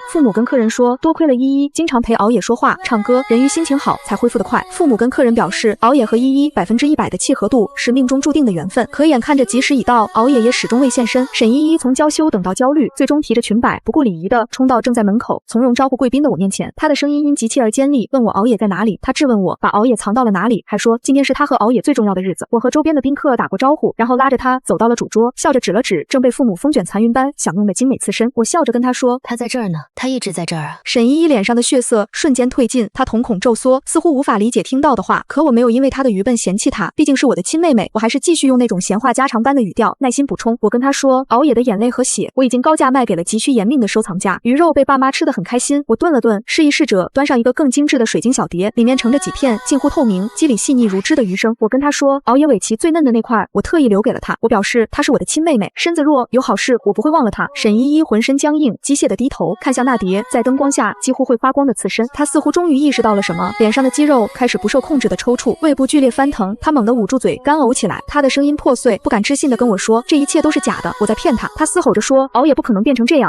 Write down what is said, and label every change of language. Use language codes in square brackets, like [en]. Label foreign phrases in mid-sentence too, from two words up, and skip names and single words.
[zh] 父母跟客人說，多虧了依依經常陪熬夜說話、唱歌，人魚心情好才恢復得快。父母跟客人表示，熬夜和依依100%的契合度是命中注定的緣分。可眼看着吉時已到，熬夜也始終未現身。沈依依從嬌羞等到焦慮，最終提着裙擺不顧禮儀的衝到正在門口從容招呼貴賓的我面前。她的聲音因急切而尖利，問我熬夜在哪裡。她質問我把熬夜藏到了哪裡，還說今天是她和熬夜最重要的日子。我和周邊的賓客打過招呼，然後拉着她走到了主桌，笑着指了指正被父母風捲殘雲般享用的精美刺身。我笑着跟她說，她在這兒呢，她一直在這兒啊。沈依依臉上的血色瞬間褪盡，她瞳孔驟縮，似乎無法理解聽到的話。可我沒有因為她的愚笨嫌棄她，畢竟是我的親妹妹。我還是繼續用那種閒話家常般的語調耐心補充。我跟她說，熬夜的眼淚和血我已經高價賣給了急需延命的收藏家。魚肉被爸媽吃得很開心。我頓了頓，示意侍者端上一個更精緻的水晶小碟，裡面盛着幾片近乎透明、肌理細膩如織的魚生。我跟她說，熬夜尾鰭最嫩的那塊我特意留給了她。我表示她是我的親妹妹，身子弱，有好事我不會忘了她。沈依依渾身僵硬，機械地低頭看向那碟在燈光下幾乎會發光的刺身。她似乎終於意識到了什麼，臉上的肌肉開始不受控制的抽搐，胃部劇烈翻騰。她猛地捂住嘴，干嘔起來。她的聲音破碎，不敢置信地跟我說，這一切都是假的，我在騙她。她嘶吼着說，熬夜不可能變成這樣。